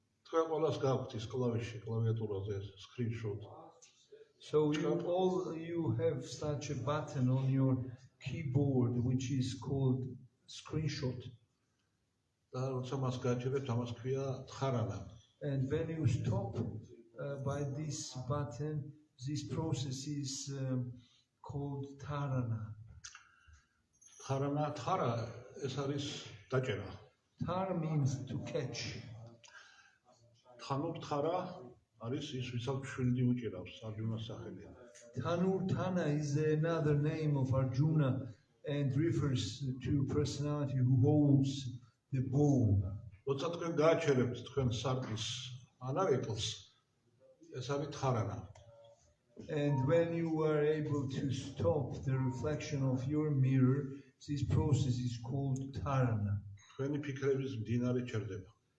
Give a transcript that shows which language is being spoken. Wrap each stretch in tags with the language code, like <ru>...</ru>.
<ka>თქვენ ყველას გაქვთ ის კლავიში, კლავიატურაზე screenshot.</ka> <en>So you have such a button on your keyboard which is called screenshot.</en> <ka>და როცა მას გააჩერებთ, ამას ქვია თხარანა.</ka> <en>And when you stop by this button, this process is called tarana.</en> <ka>თხარა ეს არის დაჭერა.</ka> <en>Tar means to catch.</en> <ka>თხარა არის ის, ვისაც შვილი უჭირავს არჯუნას სახელი.</ka> <en>Tanur Tana is another name of Arjuna and refers to personality who holds the bow.</en> <ka>როცა თქვენ გააჩერებთ თქვენ სარკის ანარეკლს, ეს არის თხარანა.</ka> <en>And when you are able to stop the reflection of your mirror, this process is called tarana.</en> <ka>თქვენი ფიქრების მდინარე ჩერდება.</ka>